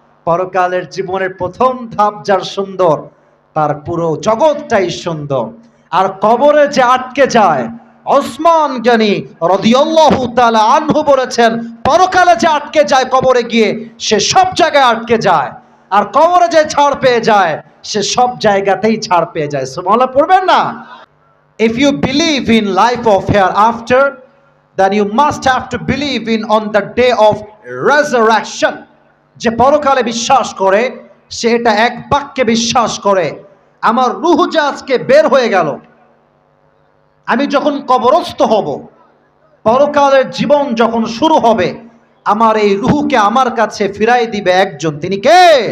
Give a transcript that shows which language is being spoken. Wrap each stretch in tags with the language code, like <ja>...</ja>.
<bn>পরকালের জীবনের প্রথম ধাপ যার সুন্দর, তার পুরো জগৎটাই সুন্দর। আর কবরে যে আটকে যায়, ওসমান গনি রাদিয়াল্লাহু তাআলা আনহু বলেছেন, পরকালে যে আটকে যায় কবরে গিয়ে, সে সব জায়গায় আটকে যায়। আর কবরে যে ছাড় পেয়ে যায়, সে সব জায়গাতেই ছাড় পেয়ে যায়। সুবহানাল্লাহ পড়বেন না?</bn> <en>If you believe in life of hereafter, then you must have to believe in on the day of resurrection.</en> <bn>যে পরকালে বিশ্বাস করে সে এটা এক বাক্যে বিশ্বাস করে, আমার রূহ যে আজকে বের হয়ে গেল, আমি যখন কবরস্থ হব, পরকালের জীবন যখন শুরু হবে, আমার এই রূহকে আমার কাছে ফিরাই দিবে একজন, তিনি কে?</bn>